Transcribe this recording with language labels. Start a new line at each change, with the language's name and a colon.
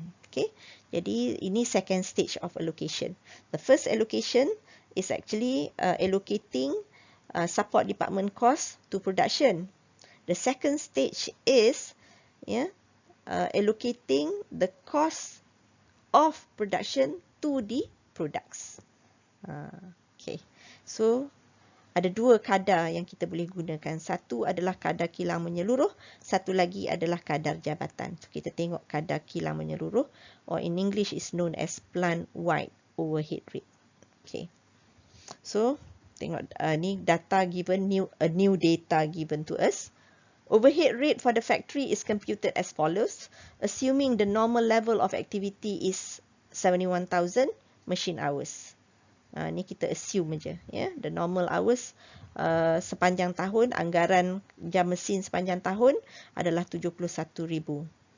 English: Okay,
Malay: jadi ini
English: second stage of allocation. The first allocation is actually allocating support department cost to production. The second stage is allocating the cost of production to the products.
Malay: Okay, so ada dua kadar yang kita boleh gunakan. Satu adalah kadar kilang menyeluruh, satu lagi adalah kadar jabatan.
English: So
Malay: kita tengok kadar kilang menyeluruh,
English: or in English is known as plant-wide overhead rate. Okay, so
Malay: tengok ni
English: data given, a new data given to us. Overhead rate for the factory is computed as follows. Assuming the normal level of activity is 71,000 machine hours.
Malay: Ni kita assume je. Ya.
English: The normal hours
Malay: sepanjang tahun, anggaran jam mesin sepanjang tahun adalah 71,000.